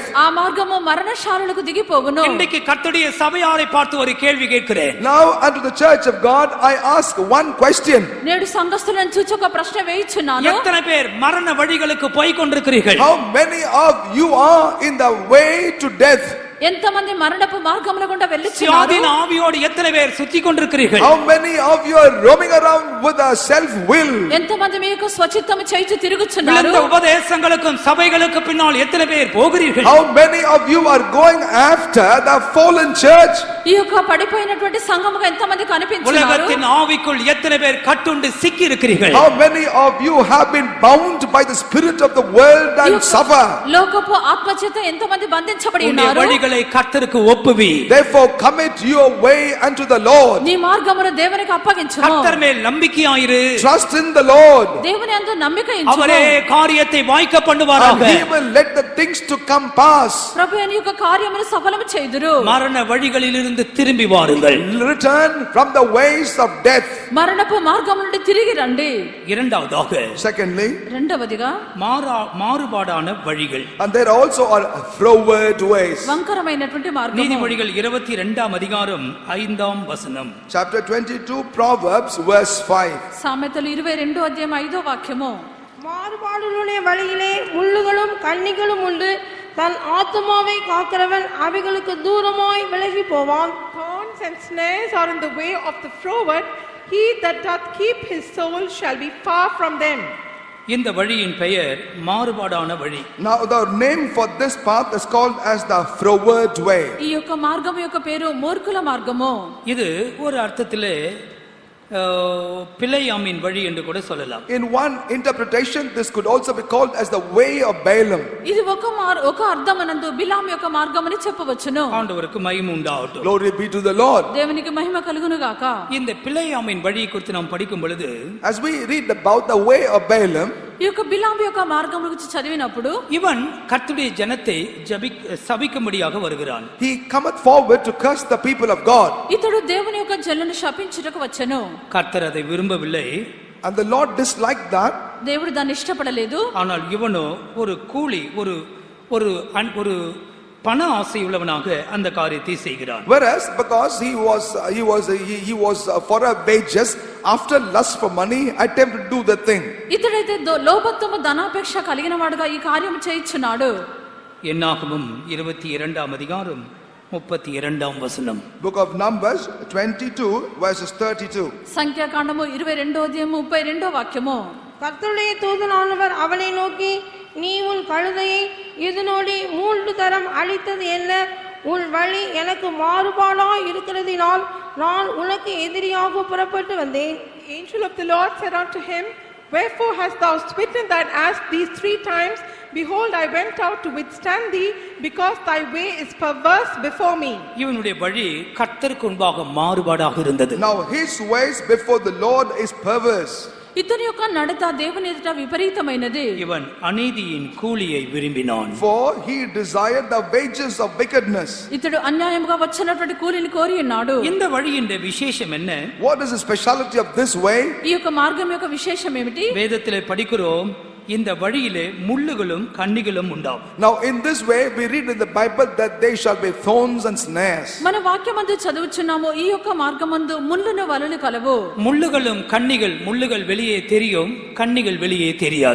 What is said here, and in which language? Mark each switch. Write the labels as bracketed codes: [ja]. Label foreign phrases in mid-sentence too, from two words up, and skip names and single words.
[te] ఆ మార్గము మరణశాలలకు దిగిపోవును. [ta] இன்றைக்கு கர்த்தருடைய சபையாரை பார்த்து ஒரு கேள்வி கேட்கிறேன். [en] Now unto the church of God I ask one question. [te] నేడు సంఘస్థులను చూచి ఒక ప్రశ్న వేయుచున్నాను. [ta] எத்தனை பேர் மரண வழிகளுக்கு போய் கொண்டிருக்கிறீர்கள்? [en] How many of you are in the way to death? [te] ఎంతమంది మరణపు మార్గముల గుండా వెళ్ళుచున్నారు? [ta] சுயாதீன ஆவியோடு எத்தனை பேர் சுத்தி கொண்டிருக்கிறீர்கள்? [en] How many of you are roaming around with a self will? [te] ఎంతమంది మీ యొక్క స్వచిత్తము చేయించి తిరుగుచున్నారు? [ta] விழுந்த உபதேசங்களுக்கும் சபைகளுக்கு பின்னால் எத்தனை பேர் போகிறீர்கள்? [en] How many of you are going after the fallen church? [te] ఈ ఈ యొక్క పడిపోయినటువంటి సంఘముగా ఎంతమంది కనిపించారు? [ta] உலகத்தின் ஆவிக்குள் எத்தனை பேர் கட்டுண்டு சிக்கி இருக்கிறீர்கள்? [en] How many of you have been bound by the spirit of the world and suffer? [te] లోకపు ఆత్మచేత ఎంతమంది బంధించబడి [ta] உன்னுடைய [te] ఉన్నారు? [ta] வழிகளை கர்த்தருக்கு ஒப்புவி. [en] Therefore commit your way unto the Lord. [te] నీ మార్గమును దేవునికి అప్పగించుము. [ta] கர்த்தர் மேல் நம்பிக்கையாயிரு. [en] Trust in the Lord. [te] దేవుని యందు నమ్మిక ఉంచుము. [ta] அவரே காரியத்தை வாய்க்க பண்ணுவாராக. [en] And he will let the things to come pass. [te] ప్రభు నీ యొక్క కార్యమును సఫలము చేయుదురు. [ta] மரண வழிகளிலிருந்து திரும்பி வாருங்கள். [en] Return from the ways of death. [te] మరణపు మార్గము నుండి తిరిగి రండి. [ta] இரண்டாவதாக [en] Secondly, [te] రెండవదిగా [ta] மாறுபாடான வழிகள். [en] and there also are froward ways. [te] వంకరమైనటువంటి మార్గము. [ta] நீதிமொழிகள் 22ஆம் அதிகாரம் 5ஆம் வசனம். [en] Chapter 22, Proverbs, verse 5. [te] సామెతలు 22 అధ్యాయం 5వ వాక్యము. [ta] மாறுபாடுகளுடைய வழியிலே முள்ளுகளும் கண்ணிகளும் உண்டு, தன் ஆத்துமாவை காக்கிறவன் அவைகளுக்கு தூரமாய் விலகி போவான். [en] Thorns and snares are in the way of the froward. He that doth keep his soul shall be far from them. [ta] இந்த வழியின் பெயர் மாறுபாடான வழி. [en] Now the name for this path is called as the froward way. [te] ఈ యొక్క మార్గము యొక్క పేరు మూర్ఖుల మార్గము. [ta] இது ஒரு அர்த்தத்திலே பிழையாமின் வழி என்று கூட சொல்லலாம். [en] In one interpretation, this could also be called as the way of Balaam. [te] ఇది ఒక అర్థమనందు బిలాము యొక్క మార్గమని చెప్పవచ్చును. [ta] ஆண்டவருக்கு மகிமை உண்டாகட்டும். [en] Glory be to the Lord. [te] దేవునికి మహిమ కలుగును గాక. [ta] இந்த பிழையாமின் வழியை குறித்து நாம் படிக்கும் பொழுது, [en] As we read about the way of Balaam, [te] ఈ యొక్క బిలాము యొక్క మార్గం గురించి చదివినప్పుడు [ta] இவன் கர்த்தருடைய ஜனத்தை சபிக்கும்படியாக வருகிறான். [en] he cometh forward to curse the people of God. [te] ఇతడు దేవుని యొక్క జనులను శపించుటకు వచ్చెను. [ta] கர்த்தர் அதை விரும்பவில்லை. [en] And the Lord disliked that. [te] దేవుడు దాన్ని ఇష్టపడలేదు. [ta] ஆனால் இவனோ ஒரு கூலி ஒரு பண ஆசை உள்ளவனாக அந்த காரியத்தை செய்கிறான். [en] Whereas because he was for a wages, after lust for money, attempted to do the thing. [te] ఇతడైతే లోభత్వము ధనాపేక్ష కలిగిన వాడుగా ఈ కార్యం చేయించున్నాడు. [ta] என்னாகமம் 22ஆம் அதிகாரம் 32ஆம் வசனம். [en] Book of Numbers 22 verses 32. [te] సంఖ్యాకాండము 22వ అధ్యాయం 32వ వాక్యము. [ta] கர்த்தருடைய தூதனானவர் அவனை நோக்கி, நீ உன் கழுதையை இதனோடி 3 தரம் அழித்தது என்ன? உன் வழி எனக்கு மாறுபாடாய் இருக்கிறதினால் நான் உனக்கு எதிரியாக புறப்பட்டு வந்தேன். [en] The angel of the Lord said unto him, Wherefore hast thou smitten thine ass these 3 times? Behold, I went out to withstand thee, because thy way is perverse before me. [ta] இவனுடைய வழி கர்த்தருக்கு முன்பாக மாறுபாடாக இருந்தது. [en] Now his ways before the Lord is perverse. [te] ఇతని యొక్క నడత దేవుని ఎదుట విపరీతమైనది. [ta] இவன் அநீதியின் கூலியை விரும்பினான். [en] For he desired the wages of wickedness. [te] ఇతడు అన్యాయముగా వచ్చినటువంటి కూలిని కోరి ఉన్నాడు. [ta] இந்த வழியின் விசேஷம் என்ன? [en] What is the speciality of this way? [te] ఈ యొక్క మార్గం యొక్క విశేషం ఏమిటి? [ta] வேதத்திலே படிக்கிறோம், இந்த வழியிலே முள்ளுகளும் கண்ணிகளும் உண்டாம். [en] Now in this way we read in the Bible that there shall be thorns and snares. [te] మన వాక్యమందు చదువుచున్నాము, ఈ యొక్క మార్గమందు ముళ్ళును వలలు కలవు. [ta] முள்ளுகளும் கண்ணிகள், முள்ளுகள் வெளியே தெரியும், கண்ணிகள் வெளியே தெரியாது.